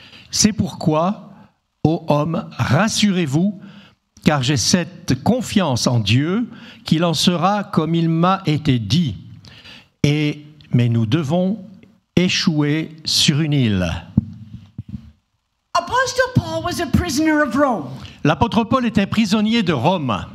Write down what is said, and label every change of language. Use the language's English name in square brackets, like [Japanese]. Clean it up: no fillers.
[French] C'est pourquoi, ô hommes, rassurez-vous, car j'ai cette confiance en Dieu qu'il en sera comme il m'a été dit. Mais nous devons échouer sur une île. [English] Apostle Paul was a prisoner of Rome. [French] L'apôtre Paul était prisonnier de Rome.